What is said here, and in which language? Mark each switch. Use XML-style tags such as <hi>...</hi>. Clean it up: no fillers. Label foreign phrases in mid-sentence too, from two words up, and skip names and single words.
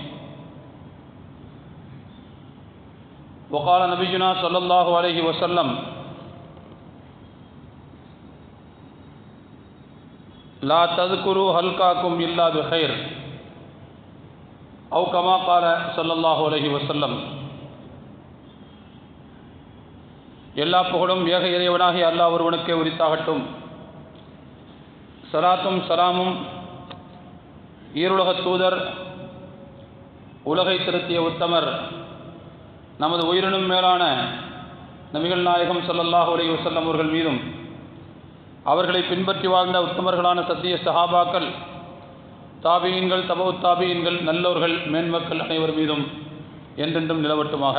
<ar>وقال نبينا صلى الله عليه وسلم لا تذكروا هلكاكم إلا بخير أو كما قال صلى الله عليه وسلم.</ar> <ta>எல்லா புகழும் ஏக இறைவனாகிய அல்லாஹ் ஒருவனுக்கே உரித்தாகட்டும். ஸலாத்தும் ஸலாமும் ஈருலகத் தூதர் உலகை திருத்திய உத்தமர் நமது உயிரினும் மேலான நபிகள் நாயகம்</ta> <ar>صلى الله عليه وسلم</ar> <ta>அவர்கள் மீதும் அவர்களை பின்பற்றி வாழ்ந்த உத்தமர்களான சத்திய சஹாபாக்கள் தாபீன்கள் தபவுத் தாபீன்கள் நல்லோர்கள் மேன்மக்கள் அனைவர் மீதும் என்றென்றும் நிலவட்டுமாக.</ta>